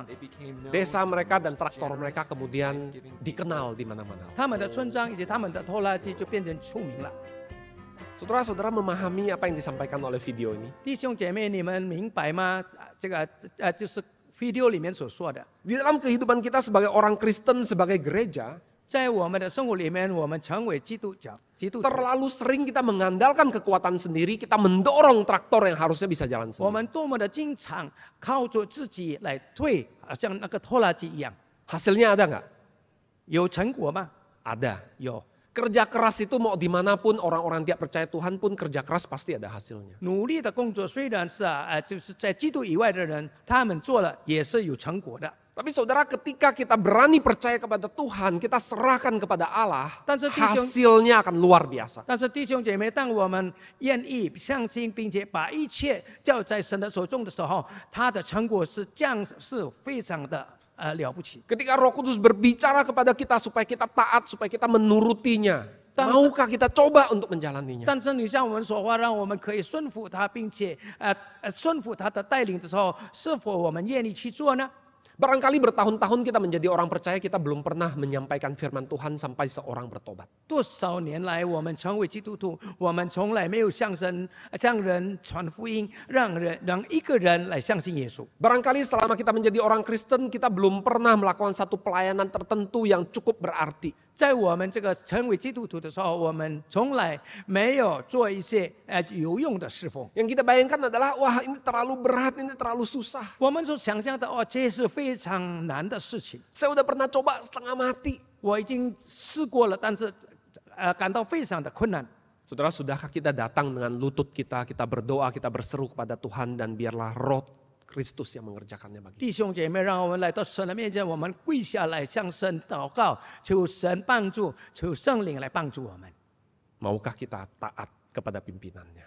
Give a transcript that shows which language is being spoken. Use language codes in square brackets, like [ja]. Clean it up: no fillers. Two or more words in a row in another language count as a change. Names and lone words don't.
[id] Desa mereka dan traktor mereka kemudian dikenal di mana-mana. [zh] 他们的村庄以及他们的拖拉机就变成出名了。 [id] Saudara-saudara memahami apa yang disampaikan oleh video ini? [zh] 弟兄姐妹，你们明白吗？这个就是 video 里面所说的， [id] Di dalam kehidupan kita sebagai orang Kristen, sebagai gereja, [zh] 在我们的生活里面，我们成为基督徒， [id] terlalu sering kita mengandalkan kekuatan sendiri, kita mendorong traktor yang harusnya bisa jalan [zh] 我 [id] sendiri. [zh] 们多么的经常靠着自己来推，好像那个拖拉机一样。 [id] Hasilnya ada nggak? [zh] 有成果吗？ [id] Ada. [zh] 有。 [id] Kerja keras itu mau dimanapun orang-orang tidak percaya Tuhan pun kerja keras pasti ada hasilnya. [zh] 努力的工作虽然是就是在基督以外的人，他们做了也是有成果的。 [id] Tapi saudara, ketika kita berani percaya kepada Tuhan, kita serahkan kepada Allah, [zh] 但是弟兄， [id] hasilnya akan luar biasa. [zh] 但是弟兄姐妹，当我们愿意相信，并且把一切交在神的手中的时候，他的成果是非常的了不起。 [id] Ketika Roh Kudus berbicara kepada kita supaya kita taat, supaya kita menurutinya, maukah kita coba untuk menjalaninya? [zh] 但是你向我们说话，让我们可以顺服他，并且顺服他的带领的时候，是否我们愿意去做呢？ [id] Barangkali bertahun-tahun kita menjadi orang percaya, kita belum pernah menyampaikan firman Tuhan sampai seorang bertobat. [zh] 多少年来，我们成为基督徒，我们从来没有向人传福音，让一个人来相信耶稣。 [id] Barangkali selama kita menjadi orang Kristen, kita belum pernah melakukan satu pelayanan tertentu yang cukup berarti. [zh] 在我们这个成为基督徒的时候，我们从来没有做一些有用的侍奉。 [id] Yang kita bayangkan adalah, wah ini terlalu berat, ini terlalu susah. [zh] 我们所想象的，这是非常难的事情。 [id] Saya udah pernah coba setengah mati. [zh] 我已经试过了，但是感到非常的困难。 [id] Saudara, sudahkah kita datang dengan lutut kita berdoa, kita berseru kepada Tuhan dan biarlah Roh Kristus yang mengerjakannya bagi kita. [zh] 弟兄姐妹，让我们来到神的面前，我们跪下来向神祷告，求神帮助，求圣灵来帮助我们。 [id] Maukah kita taat kepada pimpinannya?